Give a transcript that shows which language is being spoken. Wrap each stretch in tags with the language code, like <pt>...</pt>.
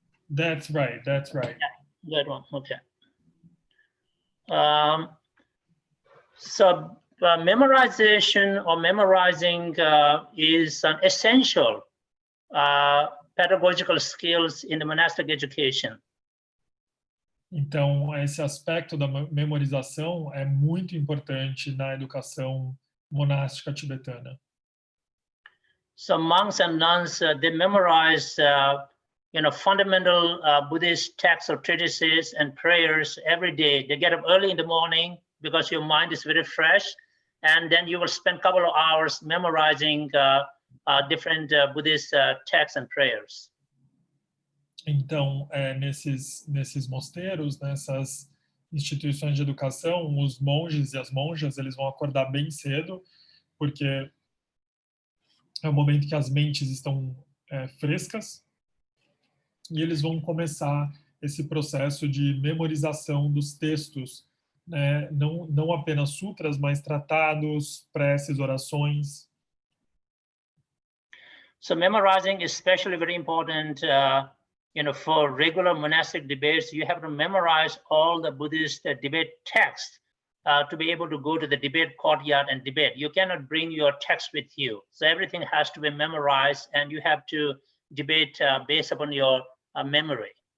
<en>That's right. That's right. Yeah, good one. Okay. So memorization or memorizing is an essential pedagogical skills in the monastic education.</en> <pt>Então, esse aspecto da memorização é muito importante na educação monástica tibetana.</pt> <en>So monks and nuns, they memorize, fundamental Buddhist texts or treatises and prayers every day. They get up early in the morning because your mind is very fresh, and then you will spend a couple of hours memorizing different Buddhist texts and prayers.</en> <pt>Então, nesses mosteiros, nessas instituições de educação, os monges e as monjas, eles vão acordar bem cedo, porque é o momento que as mentes estão frescas, e eles vão começar esse processo de memorização dos textos, né? Não apenas sutras, mas tratados, preces, orações.</pt> <en>So memorizing is especially very important, for regular monastic debates. You have to memorize all the Buddhist debate texts to be able to go to the debate courtyard and debate. You cannot bring your text with you. So everything has to be memorized, and you have to debate based upon your memory.</en>